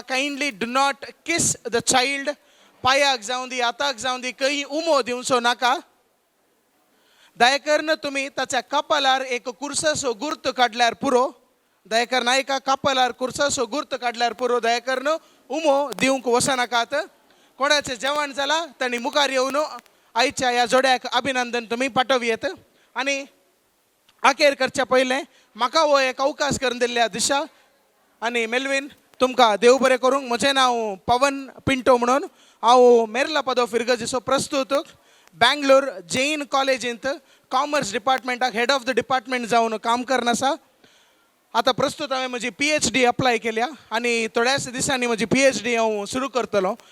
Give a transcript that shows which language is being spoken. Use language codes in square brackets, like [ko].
[en] Kindly do not kiss the child. [gom] पांयाक जावं दी, हाताक जावं दी, खंय उमो दिवचो नाका. दयाकरन तुमी ताच्या कपालार एक कुर्सासो गुर्त काडल्यार पुरो. दयाकर नायका कपालार कुर्सासो गुर्त काडल्यार पुरो. दयाकरन उमो दिवंक वचनाकात. कोणाचें जेवण जालां तांणी मुखार येवन आयच्या ह्या जोड्याक अभिनंदन तुमी पाठोवयेत. आनी आखेर करच्या पयलें म्हाका हो एक अवकाश करून दिल्ल्या दिशा आनी मेल्विन तुमकां देव बरें करूंक. म्हजें नांव पवन पिंटो म्हणून. हांव मेर्ला पदो फिरगजीचो प्रस्तुतक. बँगलोर जैन कॉलेजींत commerce डिपार्टमेंटाक head of the department जावन काम करन आसा. आतां प्रस्तूत हांवें म्हजी PhD अप्लाय केल्या आनी थोड्याच दिसांनी म्हजी PhD हांव सुरू करतलो.